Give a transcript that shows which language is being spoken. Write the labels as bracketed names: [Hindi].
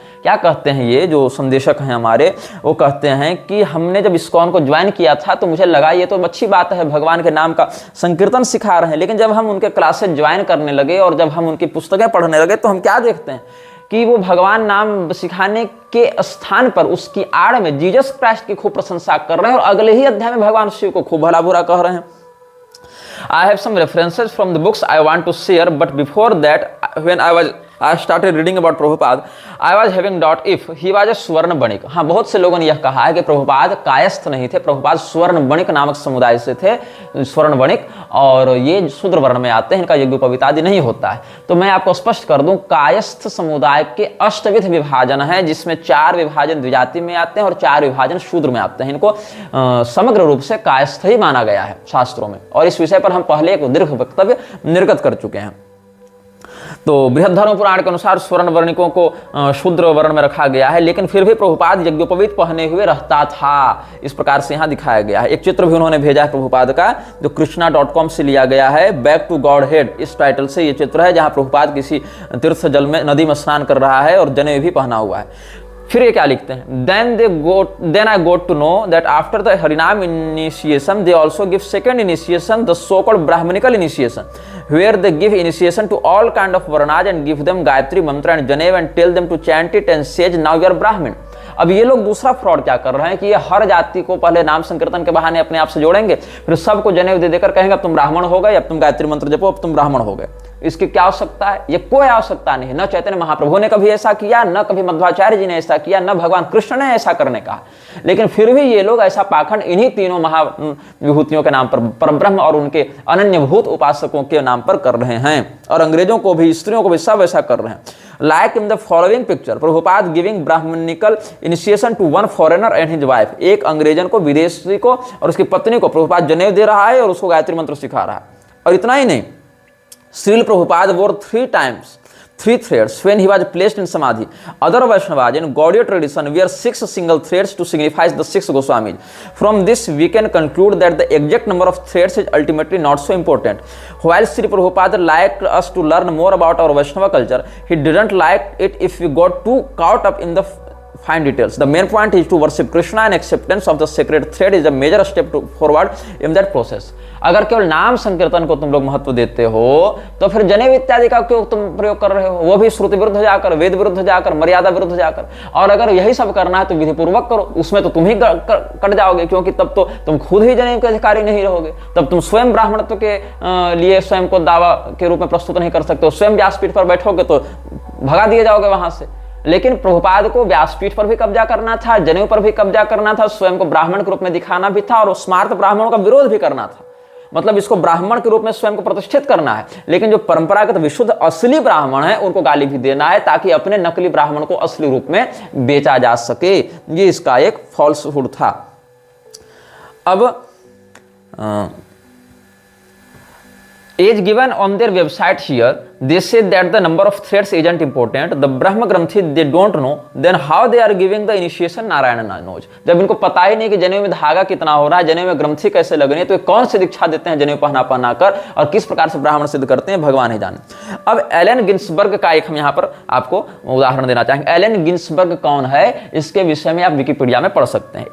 [Hindi] क्या कहते हैं ये जो संदेशक हैं हमारे, वो कहते हैं कि हमने जब इस्कॉन को ज्वाइन किया था तो मुझे लगा ये तो अच्छी बात है, भगवान के नाम का संकीर्तन सिखा रहे हैं, लेकिन जब हम उनके क्लासेस ज्वाइन करने लगे और जब हम उनकी पुस्तकें पढ़ने लगे तो हम क्या देखते हैं कि वो भगवान नाम सिखाने के स्थान पर उसकी आड़ में जीसस क्राइस्ट की खूब प्रशंसा कर रहे हैं और अगले ही अध्याय में भगवान शिव को खूब भला बुरा कह रहे हैं। [English] I have some references from the books I want to share, but before that, when I started reading about Prabhupada, I was having doubt if he was a Swarna Banik. [Hindi] हाँ, बहुत से लोगों ने यह कहा है कि प्रभुपाद कायस्थ नहीं थे, प्रभुपाद स्वर्ण बणिक नामक समुदाय से थे, स्वर्ण बणिक, और ये शूद्र वर्ण में आते हैं, इनका यज्ञोपवीत आदि नहीं होता है। तो मैं आपको स्पष्ट कर दूं, कायस्थ समुदाय के अष्टविध विभाजन है, जिसमें 4 विभाजन द्विजाति में आते हैं और 4 विभाजन शूद्र में आते हैं। इनको समग्र रूप से कायस्थ ही माना गया है शास्त्रों में, और इस विषय पर हम पहले एक दीर्घ वक्तव्य निर्गत कर चुके हैं। तो बृहद धर्म पुराण के अनुसार स्वर्ण वर्णिकों को शूद्र वर्ण में रखा गया है, लेकिन फिर भी प्रभुपाद यज्ञोपवीत पहने हुए रहता था, इस प्रकार से यहाँ दिखाया गया है। एक चित्र भी उन्होंने भेजा है प्रभुपाद का, जो कृष्णा.com से लिया गया है, बैक टू गॉड हेड इस टाइटल से ये चित्र है, जहाँ प्रभुपाद किसी तीर्थ जल में नदी में स्नान कर रहा है और जनेऊ भी पहना हुआ है। फिर ये क्या लिखते हैं, [English] then I got to know that after the Harinam initiation they also give second initiation, the so-called Brahmanical initiation, where they give initiation to all kind of varnas and give them Gayatri mantra and Janev and tell them to chant it and say now you are Brahmin। [Hindi] अब ये लोग दूसरा fraud क्या कर रहे हैं कि ये हर जाति को पहले नाम संकीर्तन के बहाने अपने आप से जोड़ेंगे, फिर सबको जनेऊ दे देकर कहेंगे अब तुम ब्राह्मण हो गए, अब तुम गायत्री मंत्र जपो, अब तुम ब्राह्मण हो गए। इसकी क्या आवश्यकता है? ये कोई आवश्यकता नहीं। न चैतन्य महाप्रभु ने कभी ऐसा किया, न कभी मध्वाचार्य जी ने ऐसा किया, न भगवान कृष्ण ने ऐसा करने कहा, लेकिन फिर भी ये लोग ऐसा पाखंड इन्हीं तीनों महाविभूतियों के नाम पर, परब्रह्म और उनके अनन्यभूत उपासकों के नाम पर कर रहे हैं, और अंग्रेजों को भी, स्त्रियों को भी सब ऐसा कर रहे हैं। [English] Like in the following picture, Prabhupada giving Brahmanical initiation to one foreigner and his wife। [Hindi] एक अंग्रेजन को, विदेशी को और उसकी पत्नी को प्रभुपाद जनेऊ दे रहा है और उसको गायत्री मंत्र सिखा रहा है। और इतना ही नहीं, Srila Prabhupada [English] wore 3 times 3 threads when he was placed in samadhi. Other Vaishnavas in Gaudiya tradition wear 6 single threads to signify the 6 Goswamis. From this we can conclude that the exact number of threads is ultimately not so important. While Sri Prabhupada liked us to learn more about our Vaishnava culture, he didn't like it if we got too caught up in the fine details. The main point is to worship Krishna and acceptance of the sacred thread is a major step forward in that process. [Hindi] अगर केवल नाम संकीर्तन को तुम लोग महत्व देते हो तो फिर जनेऊ इत्यादि का क्यों तुम प्रयोग कर रहे हो, वो भी श्रुति विरुद्ध जाकर, वेद विरुद्ध जाकर, मर्यादा विरुद्ध जाकर। और अगर यही सब करना है तो विधि पूर्वक करो, उसमें तो तुम ही कट जाओगे, क्योंकि तब तो तुम खुद ही जनेऊ के अधिकारी नहीं रहोगे, तब तुम स्वयं ब्राह्मणत्व के लिए स्वयं को दावा के रूप में प्रस्तुत नहीं कर सकते हो, स्वयं व्यासपीठ पर बैठोगे तो भगा दिए जाओगे वहां से। लेकिन प्रभुपाद को व्यासपीठ पर भी कब्जा करना था, जनेऊ पर भी कब्जा करना था, स्वयं को ब्राह्मण के रूप में दिखाना भी था और स्मार्त ब्राह्मणों का विरोध भी करना था। मतलब इसको ब्राह्मण के रूप में स्वयं को प्रतिष्ठित करना है, लेकिन जो परंपरागत विशुद्ध असली ब्राह्मण है उनको गाली भी देना है ताकि अपने नकली ब्राह्मण को असली रूप में बेचा जा सके। ये इसका एक फॉल्सहुड था। [English] अब as given on their website here, they say that the number of threads isn't important. The Brahma Granthi they don't know, then how they are giving the initiation Narayana knows. [Hindi] जब इनको पता ही नहीं कि जनेऊ में धागा कितना हो रहा है, जनेऊ में ग्रंथि कैसे लगनी है, तो कौन सी दीक्षा देते हैं जनेऊ पहना कर और किस प्रकार से ब्राह्मण सिद्ध करते हैं, भगवान ही जाने। अब एलन गिन्सबर्ग का एक हम यहाँ पर आपको उदाहरण देना चाहेंगे। एलन गिन्सबर्ग कौन है, इसके विषय में आप विकिपीडिया में पढ़ सकते हैं।